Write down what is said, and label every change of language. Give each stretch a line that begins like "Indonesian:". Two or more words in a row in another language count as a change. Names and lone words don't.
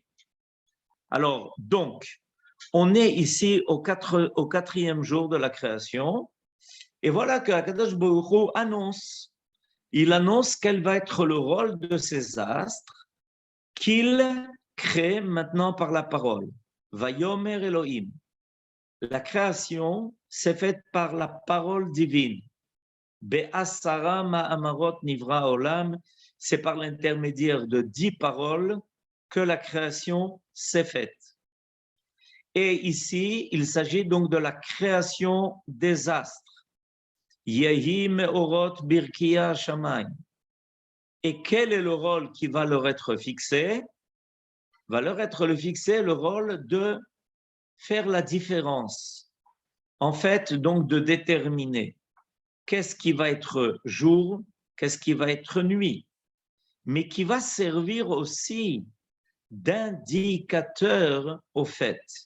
French: Alors, donc, on est ici au 4e jour de la création, et voilà que Akadosh Baruch Hu annonce. Il annonce quel va être le rôle de ces astres qu'il crée maintenant par la parole.
Hebrew: ויאמר אלהים.
French: La création s'est faite par la parole divine.
Hebrew: בעשרה מאמרות נברא עולם.
French: C'est par l'intermédiaire de 10 paroles que la création s'est faite. Et ici, il s'agit donc de la création des astres.
Hebrew: יהי מאורות ברקיע שמים.
French: Et quel est le rôle qui va leur être fixé? Va leur être fixé le rôle de faire la différence. En fait, donc de déterminer qu'est-ce qui va être jour, qu'est-ce qui va être nuit, mais qui va servir aussi d'indicateur au fait.